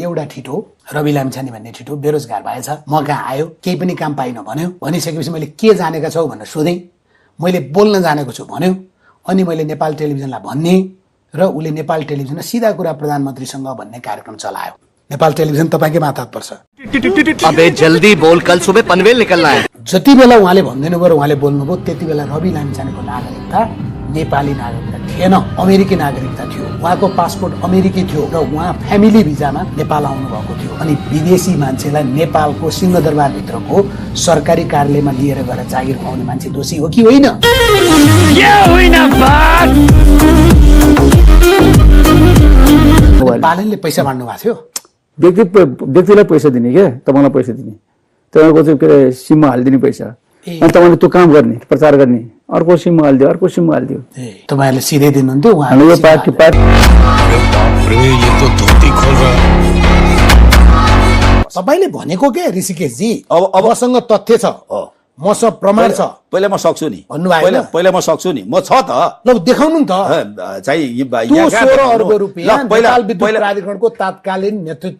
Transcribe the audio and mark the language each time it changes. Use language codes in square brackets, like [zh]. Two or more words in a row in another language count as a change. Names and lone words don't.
[ne] एउटा ठिटो रवि लामिछाने भन्ने ठिटो बेरोजगार भएछ म कहाँ आयो केही पनि काम पाइन भन्यो। भनिसकेपछि मैले के जानेका छौ भनेर सोधेँ। मैले बोल्न जानेको छु भन्यो। अनि मैले नेपाल टेलिभिजनलाई भन्ने र उसले नेपाल टेलिभिजनमा सिधा कुरा प्रधानमन्त्रीसँग भन्ने कार्यक्रम चलायो। नेपाल टेलिभिजन तपाईँकै माथा पर्छ। [hi] अबे जल्दी बोल, कल सुबह पनवेल निकलना है। [ne] जति बेला उहाँले भनिदिनु भयो र उहाँले बोल्नुभयो त्यति बेला रवि लामिछानेको नागरिकता नेपाली नागरिकता थिएन, अमेरिकी नागरिकता थियो। उहाँको पासपोर्ट अमेरिकी थियो र उहाँ फ्यामिली भिजामा नेपाल आउनुभएको थियो। अनि विदेशी मान्छेलाई नेपालको सिंहदरबारभित्रको सरकारी कार्यालयमा लिएर गएर जागिर खुवाउने मान्छे दोषी हो कि होइन? बालनले पैसा बाँड्नु भएको थियो। व्यक्तिलाई पैसा दिने क्या, तपाईँलाई पैसा दिने, तपाईँको चाहिँ के अरे सिममा हालिदिने पैसा, अनि तपाईँले त्यो काम गर्ने, प्रचार गर्ने, अर्को सिममा हालिदियो, अर्को सिममा हालिदियो। तपाईँहरूले सिधै दिनुहुन्थ्यो, हामी यो पार्टी [hi] ये तो धोती खोल रहा है। [ne] तपाईँले भनेको के ऋषिकेशजी, अब मसँग तथ्य छ, मसँग प्रमाण छ, पहिला म सक्छु नि, भन्नुभयो पहिला म सक्छु नि, म छ त, ल देखाउनु नि त। चाहिँ त्यो 16 अर्ब रुपियाँ नेपाल विद्युत प्राधिकरणको तात्कालीन नेतृत्व